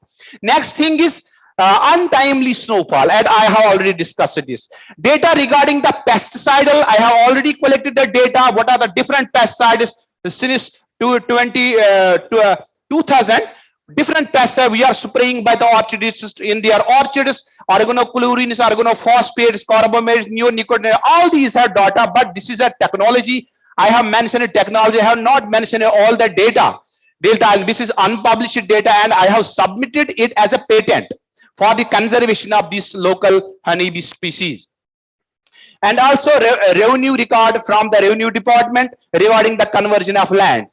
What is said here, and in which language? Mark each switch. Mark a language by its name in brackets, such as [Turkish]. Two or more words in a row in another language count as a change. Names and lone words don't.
[English] Next thing is untimely snowfall, and I have already discussed this. Data regarding the pesticidal, I have already collected the data. What are the different pesticides since 2000? Different pesticides we are spraying by the orchardists in their orchards, organochlorines, organophosphates, carbamates, neonicotinoids, all these are data, but this is a technology. I have mentioned technology, I have not mentioned all the data. This is unpublished data, and I have submitted it as a patent for the conservation of this local honeybee species. And also revenue record from the Revenue Department regarding the conversion of land.